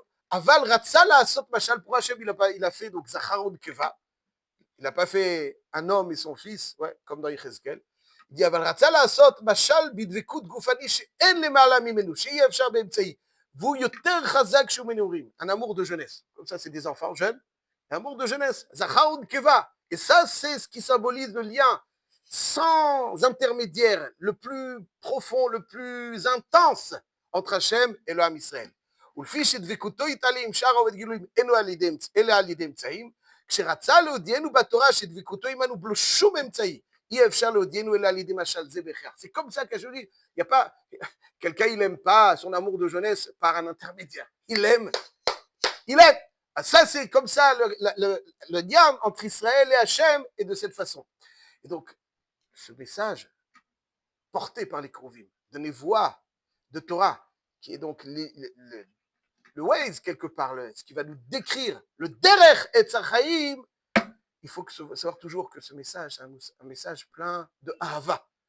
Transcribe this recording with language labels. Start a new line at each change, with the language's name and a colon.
Hebrew: Aval Ratsa La'asot Mashal,
French: pour Hachem, il a fait donc
Hebrew: Zachar Keva.
French: Il n'a pas fait un homme et son fils, ouais, comme dans Yechezkel. Il dit,
Hebrew: אבל רצה לעשות משל בדבקות גופני שאין למעלה ממנו, שיהיה אפשר באמצעי, והוא יותר חזק שהוא מנעורים,
French: un amour de jeunesse. Comme ça, c'est des enfants jeunes, un amour de jeunesse,
Hebrew: זכר ונקבה.
French: Et ça, c'est ce qui symbolise le lien sans intermédiaire, le plus profond, le plus intense entre Hachem et le Ham Israël.
Hebrew: ולפי שדבקותו יתעלה עם שאר העובד גילויים, אלא על ידי אמצעים, כשרצה להודיענו בתורה שדבקותו עמנו בלא שום אמצעי, אי אפשר להודיענו אלא על ידי משל זה בהכרח.
French: C'est comme ça que je dis, il n'y a pas, quelqu'un il n'aime pas son amour de jeunesse par un intermédiaire. Il aime. Ça c'est comme ça le lien entre Israël et Hachem est de cette façon. Et donc, ce message porté par les Krovim, de Nevoa, de Torah, qui est donc le Waze quelque part, ce qui va nous décrire le Derech Etz HaChaim, il faut savoir toujours que ce message, c'est un message plein de Ahava.